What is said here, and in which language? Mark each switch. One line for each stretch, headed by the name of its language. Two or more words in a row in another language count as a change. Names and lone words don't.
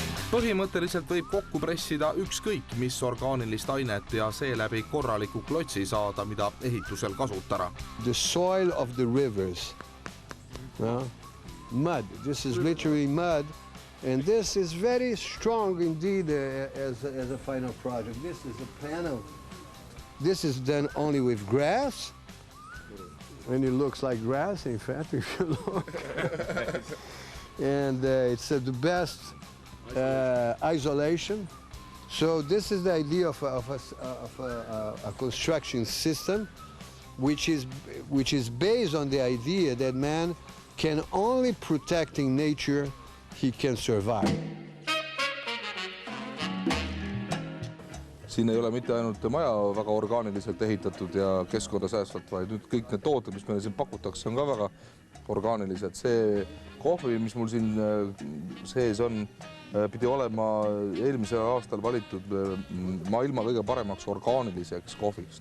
Estonian: Põhimõtteliselt võib kokku pressida ükskõik mis orgaanilist ainet ja seeläbi korraliku klotsi saada, mida ehitusel kasutada.
English: The soil of the rivers, mud, this is literally mud, and this is very strong indeed as a final project. This is a panel. This is done only with grass, and it looks like grass, in fact, if you look. And it's the best isolation. So this is the idea of a construction system, which is based on the idea that man can only protecting nature, he can survive.
Estonian: Siin ei ole mitte ainult maja väga orgaaniliselt ehitatud ja keskkonda säästvalt, vaid nüüd kõik need tooted, mis meile siin pakutakse, on ka väga orgaanilised. See kohvi, mis mul siin sees on, pidi olema eelmisel aastal valitud maailma kõige paremaks orgaaniliseks kohviks.